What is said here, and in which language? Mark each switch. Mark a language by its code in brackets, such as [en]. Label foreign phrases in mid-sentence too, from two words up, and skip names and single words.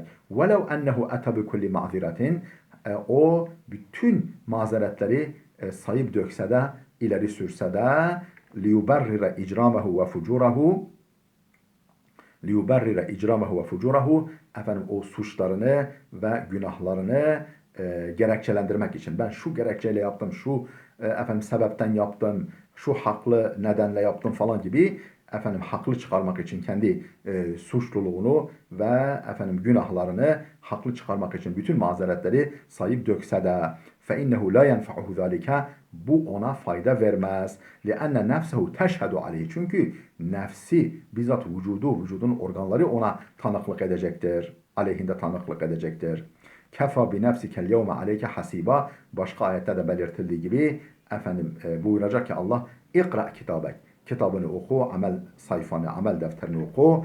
[ar] ولو أنه أتى بكل معذرة [tr] o bütün mazeretleri sayıp dökse de, ileri sürse de [ar] ليبرر إجرامه وفجوره ليبرر إجرامه وفجوره [tr] efendim o suçlarını ve günahlarını gerekçelendirmek için. Ben şu gerekçeyle yaptım, şu efendim sebepten yaptım, şu haklı nedenle yaptım falan gibi efendim haklı çıkarmak için kendi suçluluğunu ve efendim günahlarını haklı çıkarmak için bütün mazeretleri sayıp dökse de [ar] فَاِنَّهُ لَا يَنْفَعُهُ ذَٰلِكَ [tr] Bu ona fayda vermez. [ar] لِأَنَّ نَفْسَهُ تَشْهَدُ عَلَيْهِ [tr] Çünkü nefsi, bizzat vücudun organları ona tanıklık edecektir. Aleyhinde tanıklık edecektir. [ar] كفى بنفسك اليوم عليك حسيبا. [tr] Başka ayette de belirtildiği gibi efendim buyuracak ki Allah [ar] اقرأ كتابك. [tr] Kitabını oku, amel sayfanı, amel defterini oku.